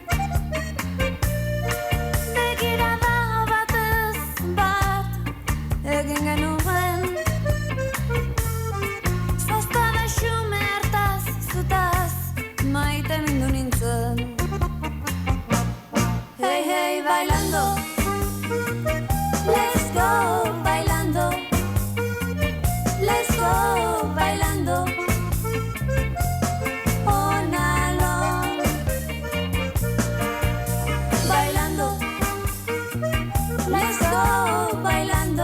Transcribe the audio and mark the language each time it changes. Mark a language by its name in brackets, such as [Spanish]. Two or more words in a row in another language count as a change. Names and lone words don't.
[Basque] Begirada batez bat egin genuen, zoztabe xume hartaz zutaz maite mindu nintzen. [Spanish] Hey, hey, bailando. [English] Let's go bailando. Let's go bailando. On along. Bailando. Let's go bailando.